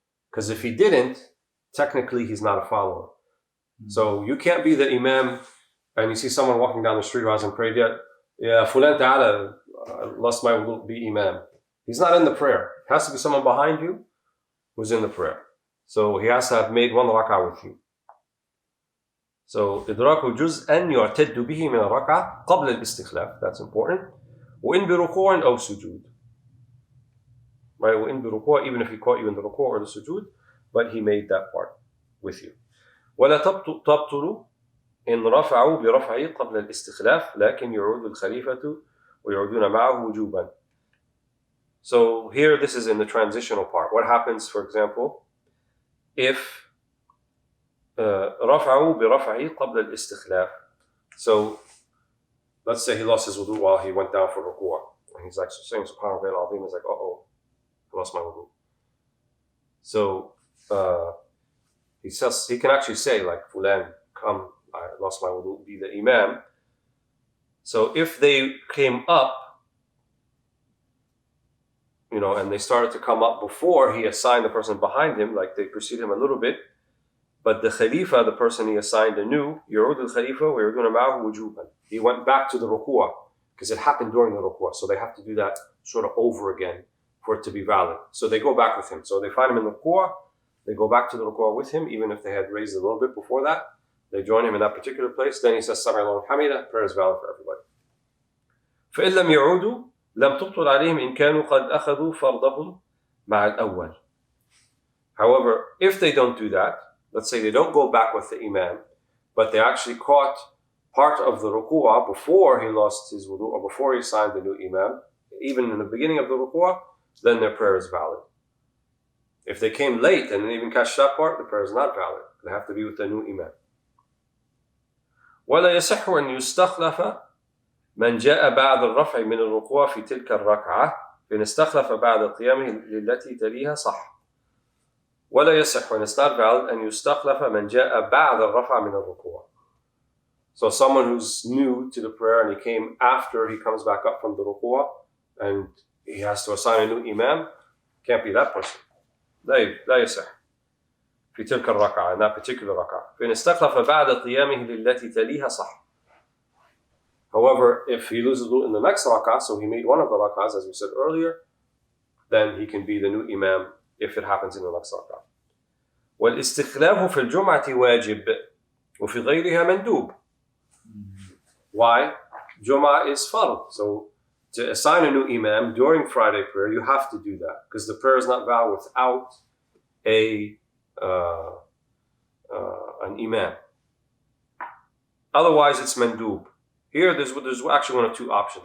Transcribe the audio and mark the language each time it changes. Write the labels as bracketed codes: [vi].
[en] Because if he didn't, technically he's not a follower. So you can't be the Imam and you see someone walking down the street who hasn't prayed yet. Yeah, fulan ta'ala, lost my wudu, be Imam. He's not in the prayer. It has to be someone behind you who's in the prayer. So he has to have made one rak'ah with you. [ar] So إدراك جزءا يعتد به من الركعة قبل الاستخلاف, [en] that's important. [ar] وإن بركوع أو سجود, [en] right? [ar] وإن بركوع, [en] even if he caught you in the ruku' or the sujud, but he made that part with you. [ar] ولا تبطل إن رفعوا برفعه قبل الاستخلاف لكن يعود الخليفة ويعودون معه وجوبا. [en] So here this is in the transitional part. What happens, for example, if [ar] رفعوا برفعه قبل الاستخلاف? [en] So let's say he lost his wudu while he went down for ruku', and he's like saying Subhanallah al-Azim, he's like, I lost my wudu. So he says, he can actually say like, Fulan, come, I lost my wudu, be the Imam. So if they came up, and they started to come up before he assigned the person behind him, like they precede him a little bit, but the Khalifa, the person he assigned anew, [ar] يعود الخليفة ويعودون معه وجوبا. [en] He went back to the ruku'ah because it happened during the ruku'ah, so they have to do that sort of over again for it to be valid. So they go back with him. So they find him in the ruku'ah, they go back to the ruku'ah with him, even if they had raised a little bit before that. They join him in that particular place. Then he says, Sami Allahu Hamida, prayer is valid for everybody. [ar] فإن لم يعودوا لم تبطل عليهم إن كانوا قد أخذوا فرضهم مع الأول. [en] However, if they don't do that, let's say they don't go back with the Imam, but they actually caught part of the ruku'ah before he lost his wudu or before he signed the new Imam, even in the beginning of the ruku'ah, then their prayer is valid. If they came late and didn't even catch that part, the prayer is not valid. They have to be with the new Imam. [ar] ولا يصح أن يستخلف من جاء بعد الرفع من الركوع في تلك الركعة فإن استخلف بعد قيامه للتي تليها صح ولا يصح [en] when it's not valid [ar] أن يستخلف من جاء بعد الرفع من الركوع. [en] So someone who's new to the prayer and he came after he comes back up from the ruku'ah and he has to assign a new imam, can't be that person. [ar] لا يصح في تلك الركعة, [en] in that particular [ar] ركعة. فإن استخلف بعد قيامه للتي تليها صح. [en] However, if he loses in the next rak'ah, so he made one of the rak'ahs as we said earlier, then he can be the new imam if it happens in the next rak'ah. [ar] والاستخلاف في الجمعة واجب وفي غيرها مندوب. [en] Why? Jum'ah is fard. So to assign a new imam during Friday prayer, you have to do that because the prayer is not valid without an imam. Otherwise, it's mandub. Here, there's actually one of two options.